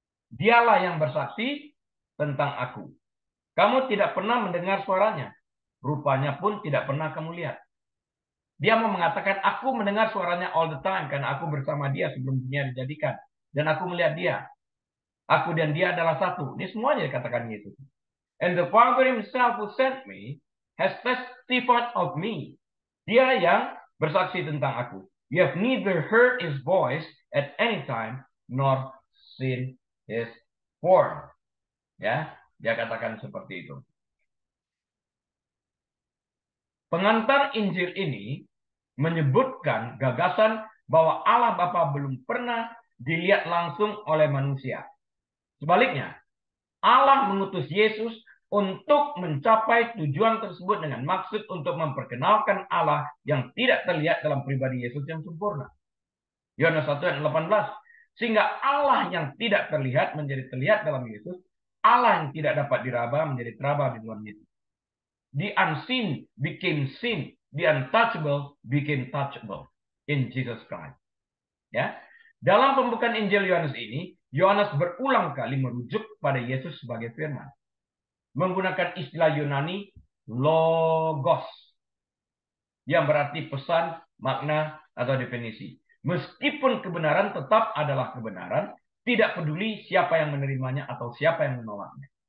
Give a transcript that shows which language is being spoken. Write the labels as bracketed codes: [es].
[id] Dialah yang bersaksi tentang aku. Kamu tidak pernah mendengar suaranya. Rupanya pun tidak pernah kamu lihat. Dia mau mengatakan, aku mendengar suaranya [en] all the time [id] karena aku bersama dia sebelum dunia dijadikan. Dan aku melihat dia. Aku dan dia adalah satu. Ini semuanya dikatakan Yesus. [en] And the Father himself who sent me has testified of me. [id] Dia yang bersaksi tentang aku. [en] You have neither heard his voice at any time nor seen his form. [id] Ya, dia katakan seperti itu. Pengantar Injil ini menyebutkan gagasan bahwa Allah Bapa belum pernah dilihat langsung oleh manusia. Sebaliknya, Allah mengutus Yesus untuk mencapai tujuan tersebut dengan maksud untuk memperkenalkan Allah yang tidak terlihat dalam pribadi Yesus yang sempurna. Yohanes 1 ayat 18. Sehingga Allah yang tidak terlihat menjadi terlihat dalam Yesus, Allah yang tidak dapat diraba menjadi teraba di dalam Yesus. [en] The unseen became seen, the untouchable became touchable in Jesus Christ. [id] Ya. Dalam pembukaan Injil Yohanes ini, Yohanes berulang kali merujuk pada Yesus sebagai firman. Menggunakan istilah Yunani logos yang berarti pesan, makna, atau definisi. Meskipun kebenaran tetap adalah kebenaran, tidak peduli siapa yang menerimanya atau siapa yang menolaknya.